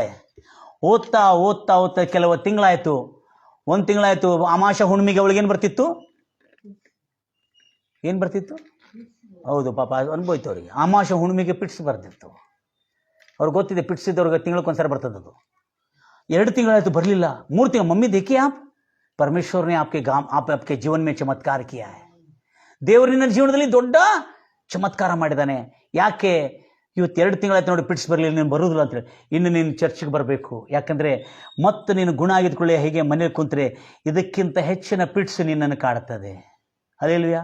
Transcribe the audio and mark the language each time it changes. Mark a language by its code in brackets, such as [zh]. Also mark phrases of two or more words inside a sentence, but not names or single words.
[kn] ಓದ್ತಾ ಓದ್ತಾ ಓದ್ತಾ ಕೆಲವು ತಿಂಗಳಾಯಿತು, ಒಂದು ತಿಂಗಳಾಯಿತು. ಅಮಾವಾಸ್ಯೆ ಹುಣ್ಣಿಮೆಗೆ ಅವಳಿಗೇನು ಬರ್ತಿತ್ತು? ಏನು ಬರ್ತಿತ್ತು? ಹೌದು ಪಾಪ, ಅನ್ಬೋಯ್ತು ಅವರಿಗೆ. ಅಮಾವಾಸ್ಯೆ ಹುಣ್ಣಿಮೆಗೆ ಪಿಟ್ಸ್ ಬರ್ತಿತ್ತು. ಅವ್ರಿಗೆ ಗೊತ್ತಿದೆ, ಪಿಟ್ಸ್ ಇದ್ದವ್ರಿಗೆ ತಿಂಗಳಕ್ಕೊಂದ್ಸರಿ ಬರ್ತದದು. 2 ತಿಂಗಳಾಯಿತು ಬರಲಿಲ್ಲ. 3 ತಿಂಗಳು. [hi] ಮಮ್ಮಿ देखिए आप, परमेश्वर ने आपके जीवन में चमत्कार किया है. [kn] ದೇವರು ನಿನ್ನ ಜೀವನದಲ್ಲಿ ದೊಡ್ಡ ಚಮತ್ಕಾರ ಮಾಡಿದ್ದಾನೆ. ಯಾಕೆ ಇವತ್ತು 2 ತಿಂಗಳಾಯ್ತು ನೋಡಿ ಪಿಟ್ಸ್ ಬರಲಿಲ್ಲ, ನೀನು ಬರೋದಿಲ್ಲ ಅಂತೇಳಿ. ಇನ್ನು ನೀನು ಚರ್ಚ್ಗೆ ಬರಬೇಕು. ಯಾಕಂದರೆ ಮತ್ತೆ ನೀನು ಗುಣ ಆಗಿದ್ಕೊಳ್ಳಿ, ಹೀಗೆ ಮನೇಲಿ ಕುಂತ್ರೆ ಇದಕ್ಕಿಂತ ಹೆಚ್ಚಿನ ಪಿಟ್ಸ್ ನಿನ್ನನ್ನು ಕಾಡ್ತದೆ. ಅಲ್ಲೇಲ್ವ್ಯಾ?